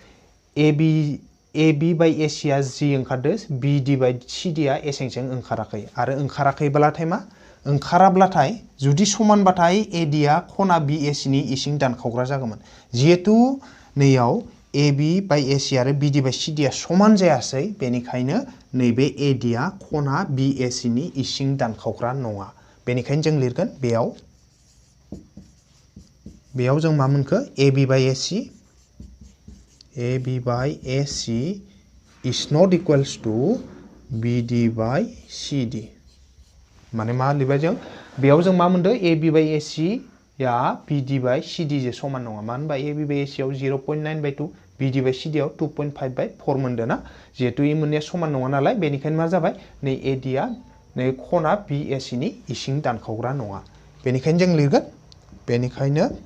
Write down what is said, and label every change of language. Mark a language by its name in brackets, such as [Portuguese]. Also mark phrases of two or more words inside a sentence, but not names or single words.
[Bodo] AB बाय AC आ जि ओंखारदो BD बाय CD आ एसेंसें ओंखाराखै आरो ओंखाराखैब्लाथाय मा ओंखाराब्लाथाय जुदि समानबाथाय AD आ खना BAC नि इसिं दानखावग्रा जागौमोन जिहेतु नैयाव AB बाय AC आरो BD बाय CD आ समान जायासै बेनिखायनो नैबे AD आ खना BAC नि इसिं दानखावग्रा नङा बेनिखायनो जों लिरगोन बेयाव जों मा मोनखो [English] AB by AC is not equals to BD by CD [Bodo] माने मा लिरबाय जों बेयाव जों मा मोनदों AB by AC या BD by CD जे समान नङा मानो होनबा AB by AC आव 0.9 by 2 BD by CD आव 2.5 by 4 मोनदों ना जिहेतु इ मोननैया समान नङा नालाय बेनिखायनो मा जाबाय नै AD आ नै खना BAC नि इसिं दानखावग्रा नङा बेनिखायनो जों लिरगोन बेनिखायनो